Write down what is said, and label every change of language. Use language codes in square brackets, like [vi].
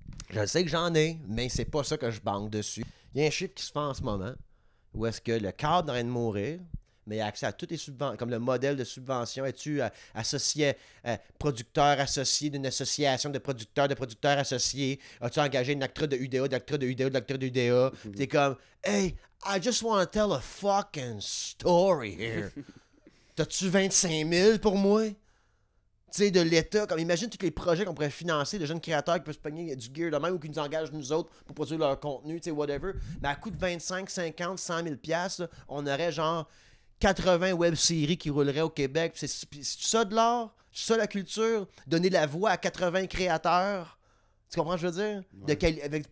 [fr] Je sais que j'en ai, mais c'est pas ça que je banque dessus. Il y a un chiffre qui se fait en ce moment. Où est-ce que le cadre est en train de mourir, mais il a accès à toutes les subventions, comme le modèle de subvention. Es-tu associé, producteur associé d'une association de producteurs associés? As-tu engagé une actrice de UDA, d'acteur de UDA, d'acteur de UDA? [en] T'es comme, hey, I just want to tell a fucking story here. [fr] T'as-tu 25 000 pour moi? Tu sais, de l'État, comme imagine tous les projets qu'on pourrait financer de jeunes créateurs qui peuvent se pogner du gear de même ou qui nous engagent nous autres pour produire leur contenu, tu sais, whatever. Mais à coût de 25, 50, 100 000 $, là, on aurait genre 80 web-séries qui rouleraient au Québec. C'est ça de l'art? C'est ça la culture? Donner la voix à 80 créateurs? Tu comprends ce que je veux dire? Ouais.